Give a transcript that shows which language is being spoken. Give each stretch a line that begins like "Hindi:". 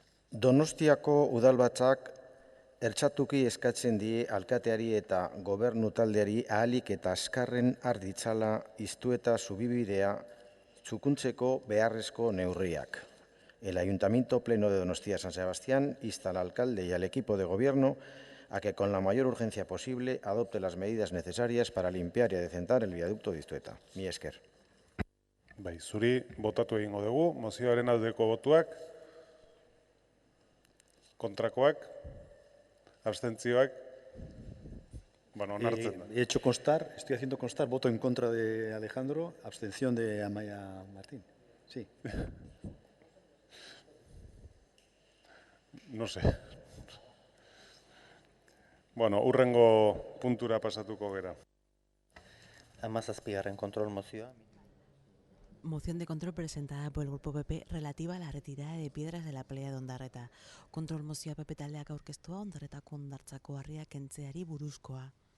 Basque: Donostiako udalbatzak ertxatuki eskatzen die alkateari eta gobernu taldeari ahalik eta azkarren har ditzala iztu eta zubibidea txukuntzeko beharrezko neurriak.
Spanish: El Ayuntamiento Pleno de Donostia San Sebastián insta al alcalde y al equipo de gobierno a que con la mayor urgencia posible adopte las medidas necesarias para limpiar y adecentar el viaducto de Iztueta.
Basque: Mi esker. Bai, zuri botatu egingo dugu, mozioaren aldeko botuak, kontrakoak, abstentzioak, bueno, onartzen da.
Spanish: Estoy haciendo constar voto en contra de Alejandro, abstención de Amaia Martín. Sí. No sé.
Basque: Bueno, hurrengo puntura pasatuko gera. 17. Kontrol mozioa.
Spanish: Moción de control presentada por el Grupo PP relativa a la retirada de piedras de la playa de Ondarreta.
Basque: Kontrol mozioa PP taldeak aurkeztua Ondarretako hondartzako harria kentzeari buruzkoa.